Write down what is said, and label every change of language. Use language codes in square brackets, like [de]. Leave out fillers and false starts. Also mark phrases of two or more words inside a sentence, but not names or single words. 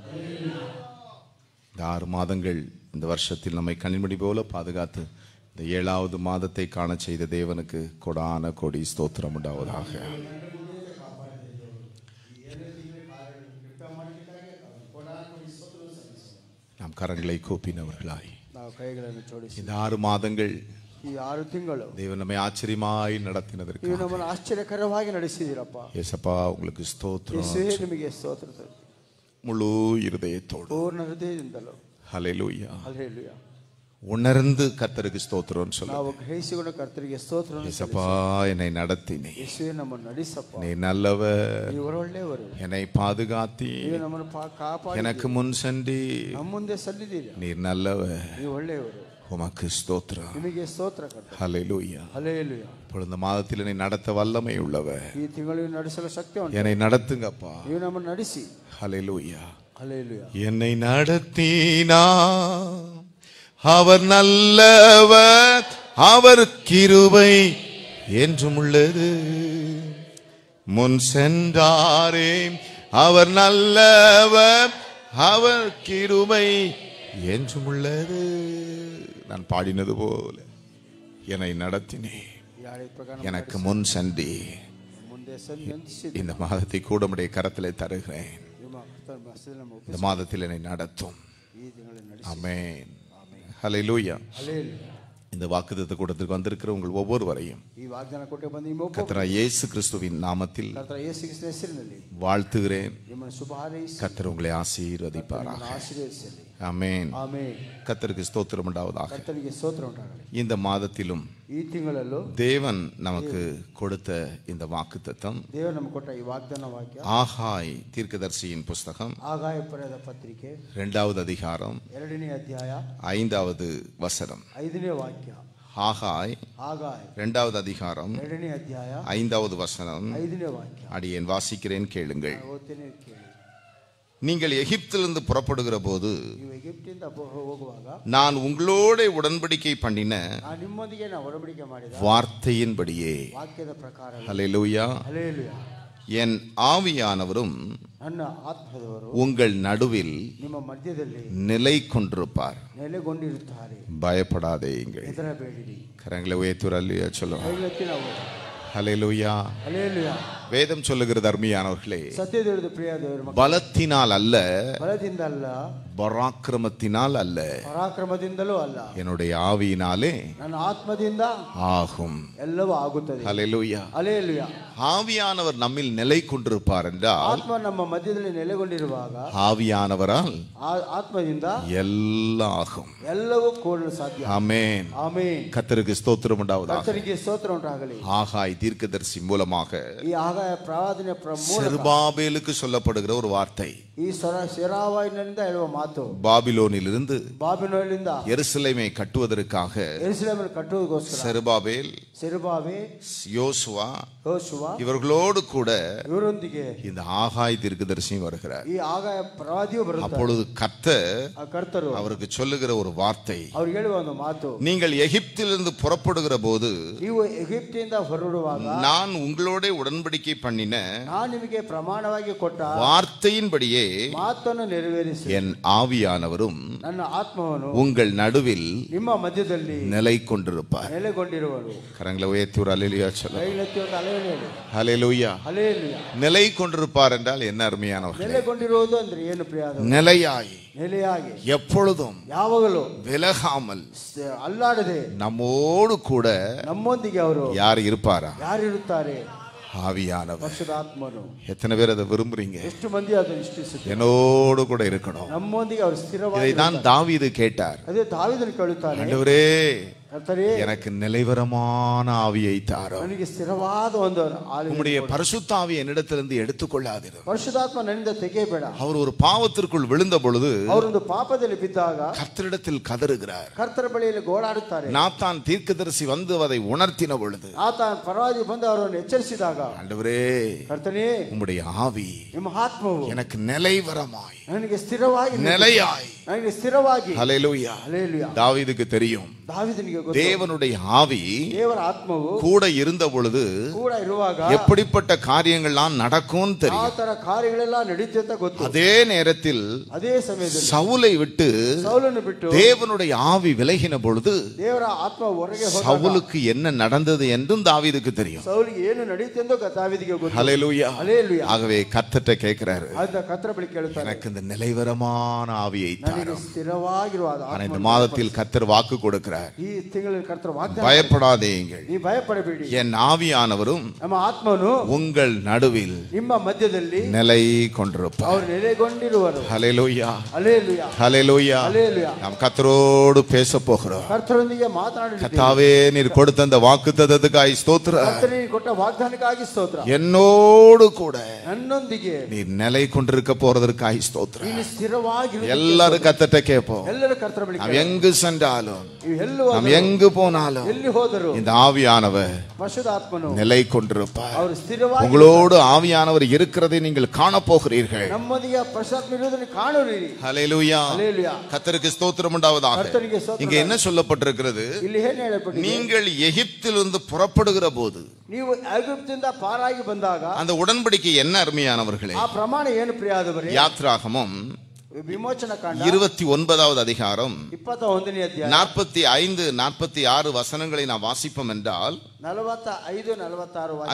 [ta] இந்த 6 மாதங்கள் இந்த வருஷத்தில் நம்மை கண்ணின்மணி போல பாதுகாத்து இந்த 7வது மாதத்தை காண செய்த தேவனுக்கு கொடான கொடி ஸ்தோத்திரம் உண்டாவதாக. நாம் கரங்களை கூப்பினவர்களாய் இந்த 6 மாதங்கள் [kn] ಈ 6 ತಿಂಗಳು [ta] தேவன் நம்மை ஆச்சரியமாய் நடத்தினதற்கு [kn] ನೀವು ನಮ್ಮನ್ನು ಆಶ್ಚರ್ಯಕರವಾಗಿ ನಡೆಸಿದಿರಪ್ಪ. [ta] இயேசப்பா உங்களுக்கு ஸ்தோத்திரம். [kn] ಯೇಸುವೇ ನಿಮಗೆ ಸ್ತೋತ್ರ. [ta] முழு இருதயத்தோடு [kn] ಪೂರ್ಣ ಹೃದಯದಿಂದಲೂ [ta] ஹல்லேலூயா [kn] ಹಲ್ಲೆಲೂಯಾ [ta] உணர்ந்து கர்த்தருக்கு ஸ்தோத்திரம்னு சொல்லுங்க. [kn] ನಾವು ಗ್ರಹಿಸಿಕೊಂಡ ಕರ್ತರಿಗೆ ಸ್ತೋತ್ರ. [ta] இயேசப்பா என்னை நடத்தினீ, [kn] ಯೇಸುವೇ ನಮ್ಮನ್ನು ನಡೆಸಪ್ಪ, [ta] நீ நல்லவர், [kn] ನೀವು ಒಳ್ಳೆಯವರು, [ta] என்னை பாதுகாத்தி, [kn] ನೀವು ನಮ್ಮನ್ನು ಕಾಪಾಡಿ, [ta] எனக்கு முன் சென்றி, [kn] ನಮ್ಮ ಮುಂದೆ ಸಲ್ಲಿದ್ದೀರಿ, [ta] நீர் நல்லவர், [kn] ನೀವು ಒಳ್ಳೆಯವರು, [ta] உமக்கு ஸ்தோத்திரம். [kn] ನಿಮಗೆ ಸ್ತೋತ್ರ ಕರ್ತನೆ. [ta] ஹல்லேலூயா. [kn] ಹಲ್ಲೆಲೂಯಾ. [ta] இப்பொழுது இந்த மாதத்தில் என்னை நடத்த வல்லமை உள்ளவர். [kn] ಈ ತಿಂಗಳು ನಡೆಸಲು ಶಕ್ತಿ ಉಂಟು. [ta] என்னை நடத்துங்கப்பா. [kn] ನೀವು ನಮ್ಮನ್ನು ನಡೆಸಿ. [ta] ஹல்லேலூயா. [kn] ಹಲ್ಲೆಲೂಯಾ. [ta] என்னை நடத்தினா அவர் நல்லவர், அவர் கிருபை என்றும் உள்ளது. முன் சென்றாரே அவர் நல்லவர், அவர் கிருபை என்றும் உள்ளது. நான் பாடினது போல என்னை நடத்தினே, எனக்கு முன் சென்றி [kn] ಮುಂದೆ ಸಂಧಿಸಿ [ta] இந்த மாதத்தை கூட உம்முடைய கரத்திலே தருகிறேன். [kn] ನಿಮ್ಮ ಕರ್ತನ ಮಸದಲ್ಲಿ ನಮ್ಮ [ta] இந்த மாதத்தில் என்னை நடத்தும். [kn] ಈ ತಿಂಗಳಲ್ಲಿ ನಡೆಸಿ. [ta] ஆமென். ஹல்லேலூயா. [kn] ಹಲ್ಲೆಲೂಯಾ. [ta] இந்த வாக்குத்தத்த கூட்டத்திற்கு வந்திருக்கிற உங்கள் ஒவ்வொருவரையும் [kn] ಈ ವಾಗ್ದಾನ ಕೊಟ್ಟು ಬಂದ ನಿಮ್ಮ ಒಬ್ಬ [ta] கர்த்தராகிய இயேசு கிறிஸ்துவின் நாமத்தில் [kn] ಕರ್ತನ ಯೇಸು ಕ್ರಿಸ್ತನ ಹೆಸರಿನಲ್ಲಿ [ta] வாழ்த்துகிறேன். [kn] ನಿಮ್ಮನ್ನು ಶುಭ ಹಾರೈಸಿ [ta] கர்த்தர் உங்களை ஆசீர்வதிப்பாராக. [kn] ನಿಮ್ಮನ್ನು ಆಶೀರ್ವದಿಸಲಿ. [ta] ஆமென். [kn] ಆಮೆನ್. [ta] கர்த்தருக்கு ஸ்தோத்திரம் உண்டாவதாக. [kn] ಕರ್ತನಿಗೆ ಸ್ತೋತ್ರ ಉಂಟಾಗಲಿ. [ta] இந்த மாதத்திலும் [kn] ಈ ತಿಂಗಳಲ್ಲೂ [ta] தேவன் நமக்கு கொடுத்த இந்த வாக்குத்தத்தம் [kn] ದೇವರು ನಮಗೆ ಕೊಟ್ಟ ಈ ವಾಗ್ದಾನ ವಾಕ್ಯ [ta] ஆகாய் தீர்க்கதரிசியின் புஸ்தகம் [kn] ಆಗಾಯ ಪರ್ಯದ ಪತ್ರಿಕೆ [ta] 2வது அதிகாரம் [kn] 2ನೇ ಅಧ್ಯಾಯ [ta] 5வது வசனம். [kn] 5ನೇ ವಾಕ್ಯ. [ta] ஆகாய் [kn] ಆಗಾಯ [ta] 2வது அதிகாரம் [kn] 2ನೇ ಅಧ್ಯಾಯ [ta] 5வது வசனம். [kn] 5ನೇ ವಾಕ್ಯ. [ta] அடியேன் வாசிக்கிறேன், கேளுங்கள். [kn] ಓದ್ತೇನೆ, ಕೇಳಿ. [ta] நீங்கள் எகிப்திலிருந்து புறப்படுகிற போது [kn] ನೀವು ಈಜಿಪ್ಟಿಂದ ಹೋಗುವಾಗ [ta] நான் உங்களோட உடன்படிக்கை பண்ணின [kn] ನಾನು ನಿಮ್ಮೊಂದಿಗೆ ಒಡಂಬಡಿಕೆ ಮಾಡಿದ [ta] வார்த்தையின்படியே, [kn] ವಾಕ್ಯದ ಪ್ರಕಾರ [ta] ஹல்லேலூயா, [kn] ಹಲ್ಲೆಲೂಯಾ, [ta] என் ஆவியானவரும் [kn] ನನ್ನ ಆತ್ಮದವರು [ta] உங்கள் நடுவில் [kn] ನಿಮ್ಮ ಮಧ್ಯದಲ್ಲಿ [ta] நிலை கொண்டிருப்பார். [kn] ನೆಲೆಗೊಂಡಿರುತ್ತಾರೆ. [ta] பயப்படாதேங்கள். [kn] ಹೆದರಬೇಡಿರಿ. [ta] கரங்களை உயர்த்துற அல்லையா சொல்லுங்க. [kn] ಕೈಗೆತ್ತಿ ನಾವು [ta] ஹல்லேலூயா. [kn] ಹಲ್ಲೆಲೂಯಾ. [ta] வேதம் சொல்லுகிறது அருமையானவர்களே, [kn] ಸತ್ಯದೇವರ ಪ್ರಿಯ ದೇವರ ಮಕ್ಕಳೇ, [ta] பலத்தினால் அல்ல, [kn] ಬಲದಿಂದ ಅಲ್ಲ, [ta] பராக்கிரமத்தினால் அல்ல, [kn] ಪರಾಕ್ರಮದಿಂದಲೂ ಅಲ್ಲ, [ta] என்னுடைய ஆவியினாலே [kn] ನನ್ನ ಆತ್ಮದಿಂದ [ta] ஆகும். [kn] ಎಲ್ಲವೂ ಆಗುತ್ತದೆ. [ta] ஹல்லேலூயா. [kn] ಹಲ್ಲೆಲೂಯಾ. [ta] ஆவியானவர் நம்மில் நிலை கொண்டிருப்பார் என்றால், [kn] ಆತ್ಮ ನಮ್ಮ ಮಧ್ಯದಲ್ಲಿ ನೆಲೆಗೊಂಡಿರುವಾಗ [ta] ஆவியானவரால் [kn] ಆತ್ಮದಿಂದ [ta] எல்லாம் ஆகும். [kn] ಎಲ್ಲವೂ ಕೂಡಲು ಸಾಧ್ಯ. [ta] ஆமென். [kn] ಆಮೆನ್. [ta] கர்த்தருக்கு ஸ்தோத்திரம் உண்டாவதாக. [kn] ಕರ್ತನಿಗೆ ಸ್ತೋತ್ರ ಉಂಟಾಗಲಿ. [ta] ஆகாய் தீர்க்கதரிசி மூலமாக [kn] ಈ ಆಗಾಯ ಪ್ರವಾದನೆ ಮೂಲಕ [ta] செருபாபேலுக்கு சொல்லப்படுகிற ஒரு வார்த்தை. [kn] ಈ ಸೆರಾವಾಯಿನಿಂದ ಹೇಳುವ ಮಾತು, [ta] பாபிலோனிலிருந்து [kn] ಬಾಬಿಲೋನಿಂದ [ta] எருசலேமை கட்டுவதற்காக [kn] ಯೆರೂಸಲೇಮನ್ನು ಕಟ್ಟುವುದಕ್ಕೋಸ್ಕರ [ta] செருபாபேல், [kn] ಸೆರುಬಾಬೆಲ್, [ta] யோசுவா [kn] ಯೋಶುವ [ta] இவர்களோடு கூட [kn] ಇವರೊಂದಿಗೆ [ta] இந்த ஆகாய் தீர்க்கதரிசியும் வருகிறார். [kn] ಈ ಆಗಾಯ ಪ್ರವಾದಿಯು ಬರುತ್ತಾರೆ. [ta] அப்பொழுது கர்த்தர் [kn] ಆ ಕರ್ತರು [ta] அவருக்கு சொல்லுகிற ஒரு வார்த்தை, [kn] ಅವ್ರಿಗೆ ಹೇಳುವ ಒಂದು ಮಾತು, [ta] நீங்கள் எகிப்திலிருந்து புறப்படுகிற போது [kn] ನೀವು ಎಗಿಪ್ತಿಯಿಂದ ಹೊರಡುವಾಗ [ta] நான் உங்களோட உடன்படிக்கை பண்ணின [kn] ನಾನು ನಿಮಗೆ ಪ್ರಮಾಣವಾಗಿ ಕೊಟ್ಟ [ta] வார்த்தையின்படியே [kn] ಮಾತನ್ನು ನೆರವೇರಿಸಿ [ta] என் ஆவியானவரும் [kn] ನನ್ನ ಆತ್ಮವನ್ನು [ta] உங்கள் நடுவில் [kn] ನಿಮ್ಮ ಮಧ್ಯದಲ್ಲಿ [ta] நிலை கொண்டிருப்பார். [kn] ನೆಲೆಗೊಂಡಿರುವರು. [ta] கரங்களை உயர்த்தி ஒரு அல்லேலூயா சொல்லுங்க. [kn] ಕೈಲೆತ್ತಿ ಒಂದು ಹಲ್ಲೆಲೂಯಾ. [ta] ஹல்லேலூயா. [kn] ಹಲ್ಲೆಲೂಯಾ. [ta] நிலை கொண்டிருப்பார் என்றால் என்ன அருமையானவர்களே, [kn] ನೆಲೆಗೊಂಡಿರುವುದು ಅಂದ್ರೆ ಏನು ಪ್ರಿಯಾದ? [ta] நிலையாய் [kn] ನೆಲೆಯಾಗಿ [ta] எப்பொழுதும் [kn] ಯಾವಾಗಲೂ [ta] விலகாமல் [kn] ಅಲ್ಲಾಡದೆ [ta] நம்மோடு கூட [kn] ನಮ್ಮೊಂದಿಗೆ ಅವರು [ta] யார் இருப்பாரா? [kn] ಯಾರಿರುತ್ತಾರೆ? [ta] ஆவியானவர். [kn] ಪರಿಶುದ್ಧಾತ್ಮನು. [ta] எத்தனை பேர் அதை விரும்புறீங்க? [kn] ಎಷ್ಟು ಮಂದಿ ಅದನ್ನು ಇಷ್ಟಿಸುತ್ತಾರೆ? [ta] என்னோடு கூட இருக்கணும். [kn] ನಮ್ಮೊಂದಿಗೆ ಅವರು ಸ್ಥಿರವಾಗಿ. [ta] இதைதான் தாவீது கேட்டார். [kn] ಅದೇ ದಾವೀದನು ಕೇಳುತ್ತಾನೆ, [ta] ஆண்டவரே, [kn] ಕರ್ತನೇ, [ta] எனக்கு நிலைவரமான ஆவியை தாரும். [kn] ನನಗೆ ಸ್ಥಿರವಾದ ಒಂದು [ta] உம்முடைய பரிசுத்த ஆவியை என்னிடத்திலிருந்து எடுத்துக்கொள்ளாதிரும். [kn] ಪರಿಶುದ್ಧಾತ್ಮ ನನ್ನಿಂದ ತೆಗೆಯಬೇಡ. [ta] அவர் ஒரு பாவத்திற்குள் விழுந்த பொழுது [kn] ಅವರೊಂದು ಪಾಪದಲ್ಲಿ ಬಿದ್ದಾಗ [ta] கர்த்தரிடத்தில் கதறுகிறார். [kn] ಕರ್ತರ ಬಳಿಯಲ್ಲಿ ಗೋಳಾಡುತ್ತಾರೆ. [ta] நாத்தான் தீர்க்கதரிசி வந்து அதை உணர்த்தின பொழுது [kn] ಆತ ಪರವಾಗಿ ಬಂದು ಅವರನ್ನು ಎಚ್ಚರಿಸಿದಾಗ, [ta] ஆண்டவரே, [kn] ಕರ್ತನೇ, [ta] உம்முடைய ஆவி [kn] ನಿಮ್ಮ ಆತ್ಮವು [ta] எனக்கு நிலைவரமாய், [kn] ನನಗೆ ಸ್ಥಿರವಾಗಿ, [ta] நிலையாய், [kn] ನನಗೆ ಸ್ಥಿರವಾಗಿ. [ta] ஹல்லேலூயா. [kn] ಹಲ್ಲೆಲೂಯಾ. [ta] தாவீதுக்கு தெரியும், [kn] ದಾವೀದನಿಗೆ ಗೊತ್ತು, [ta] தேவனுடைய ஆவி [kn] ದೇವರ ಆತ್ಮವು [ta] கூட இருந்த பொழுது [kn] ಕೂಡ ಇರುವಾಗ [ta] எப்படிப்பட்ட காரியங்கள்லாம் நடக்கும்னு [kn] ಆ [ta] தெரியும். [kn] ತರ ಕಾರ್ಯಗಳೆಲ್ಲ ನಡೆಯುತ್ತೆ ಅಂತ ಗೊತ್ತು. [ta] அதே நேரத்தில் [kn] ಅದೇ ಸಮಯದಲ್ಲಿ [ta] சவுலை விட்டு [kn] ಸೌಲನ್ನು ಬಿಟ್ಟು [ta] தேவனுடைய ஆவி விலகின பொழுது [kn] ದೇವರ ಆತ್ಮ ಹೊರಗೆ ಹೋದಾಗ [ta] சவுலுக்கு என்ன நடந்தது என்றும் தாவீதுக்கு தெரியும். [kn] ಸೌಲಿಗೆ ಏನು ನಡೆಯುತ್ತೆ ಎಂದು ದಾವೀದಿಗೆ ಗೊತ್ತು. [ta] ஹல்லேலூயா. [kn] ಹಲ್ಲೆಲೂಯಾ. [ta] ஆகவே கர்த்தர்ட்ட கேட்கிறாரு, [kn] ಆದ ಕರ್ತರ ಬಳಿ ಕೇಳುತ್ತಾರೆ, [ta] எனக்கு இந்த நிலைவரமான ஆவியை [kn] ನನಗೆ [ta] தாரும். [kn] ಸ್ಥಿರವಾಗಿರುವ [ta] ஆனா இந்த மாதத்தில் கர்த்தர் வாக்கு கொடுக்கிறார், [kn] ಈ ತಿಂಗಳಲ್ಲಿ ಕರ್ತನ ವಾಗ್ದಾನ, [ta] பயப்படாதேங்கள், [kn] ನೀವು ಭಯಪಡಬೇಡಿ, [ta] என் ஆவியானவரும் [kn] ನಮ್ಮ ಆತ್ಮನು [ta] உங்கள் நடுவில் [kn] ನಿಮ್ಮ ಮಧ್ಯದಲ್ಲಿ [ta] நிலை கொண்டிருப்பார். [kn] ಅವರು ನೆಲೆಗೊಂಡಿರುವರು. [ta] ஹல்லேலூயா, [kn] ಹಲ್ಲೆಲೂಯಾ, [ta] ஹல்லேலூயா. [kn] ಹಲ್ಲೆಲೂಯಾ. [ta] நாம் கர்த்தரோடு பேச போகிறோம். [kn] ಕರ್ತರೊಂದಿಗೆ ಮಾತನಾಡಿದ್ದೇವೆ. [ta] கர்த்தாவே, நீர் கொடுத்த அந்த வாக்குத்தத்தத்துக்காய் ஸ்தோத்திரம். [kn] ಕರ್ತನೇ ಕೊಟ್ಟ ವಾಗ್ದಾನಕ್ಕಾಗಿ ಸ್ತೋತ್ರ. [ta] என்னோடு கூட [kn] ನನ್ನೊಂದಿಗೆ [ta] நீர் நிலை கொண்டிருக்க போறதற்காய் ஸ்தோத்திரம். [kn] ನೀನು ಸ್ಥಿರವಾಗಿ [ta] எல்லாரும் கர்த்தர்ட்ட கேட்போம். [kn] ಎಲ್ಲರೂ ಕರ್ತನ ಬಳಿ [ta] நாம் எங்கு சென்றாலும், [kn] ನೀವು ಎಲ್ಲಿ [ta] நாம் எங்கு போனாலும் [kn] ಎಲ್ಲಿ ಹೋದರು [ta] இந்த ஆவியானவர் [kn] ಪರಿಶುದ್ಧಾತ್ಮನು [ta] நிலை கொண்டிருப்பார். [kn] ಅವರು ಸ್ಥಿರವಾಗಿ [ta] உங்களோடு ஆவியானவர் இருக்கிறதை நீங்கள் காண போகிறீர்கள். [kn] ನಮ್ಮೊಂದಿಗೆ ಪರಿಶುದ್ಧಾತ್ಮ ಇರುವುದನ್ನು ಕಾಣುವಿರಿ. [ta] ஹல்லேலூயா, [kn] ಹಲ್ಲೆಲೂಯಾ. [ta] கர்த்தருக்கு ஸ்தோத்திரம் உண்டாவதாக. [kn] ಕರ್ತನಿಗೆ ಸ್ತೋತ್ರ. [ta] இங்க என்ன சொல்லப்பட்டிருக்கிறது? [kn] ಇಲ್ಲಿ ಏನು ಹೇಳಲ್ಪಟ್ಟಿದೆ? [ta] நீங்கள் எகிப்திலிருந்து புறப்படுகிற போது [kn] ನೀವು ಐಗುಪ್ತದಿಂದ ಪಾರಾಗಿ ಬಂದಾಗ [ta] அந்த உடன்படிக்கை என்ன அருமையானவர்களே? [kn] ಆ ಪ್ರಮಾಣ ಏನು ಪ್ರಿಯಾದವರೇ? [ta] யாத்ராகமம் [kn] ವಿಮೋಚನ ಕಾಂಡ [ta] 29வது அதிகாரம் [kn] 21ನೇ ಅಧ್ಯಾಯ [ta] 45 46 வசனங்களை நாம் வாசிப்போம் என்றால் [kn] 45 46 ವಾಕ್ಯ